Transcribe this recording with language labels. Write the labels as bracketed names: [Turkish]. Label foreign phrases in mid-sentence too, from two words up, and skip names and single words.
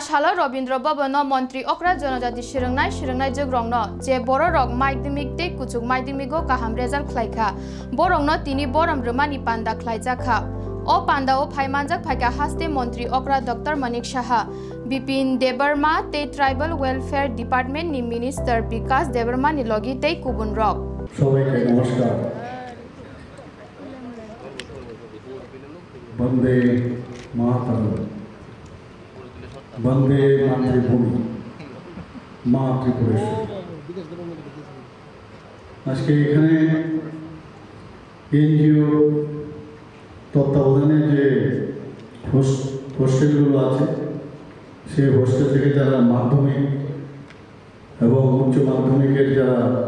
[Kok Borok] shala Robindra Bhavano Montri Okra Jonojati shirengnai jogrongno je boro rok maidimik te kuchuk maidimigo kaham result khlaikha borongno tini borom rumani panda khlaijakha O panda o phaimanjak phaika haste Montri Okra Dr. Manik Shaha Bipin Debarma te [English] Tribal Welfare Department [Kok Borok] ni Minister Bikas Debarma ni logi te kubun rok [Bangla] সবাইকে নমস্কার বন্দে মাতরম বন্দে মাতৃভূমি মা ত্রিপুরেশ্বরী আজকে এখানে এনজিও তত্ত্বাবধানে যে হোস্টেলগুলো আছে সেই হোস্টেল থেকে যারা মাধ্যমিক এবং উচ্চ মাধ্যমিকের যারা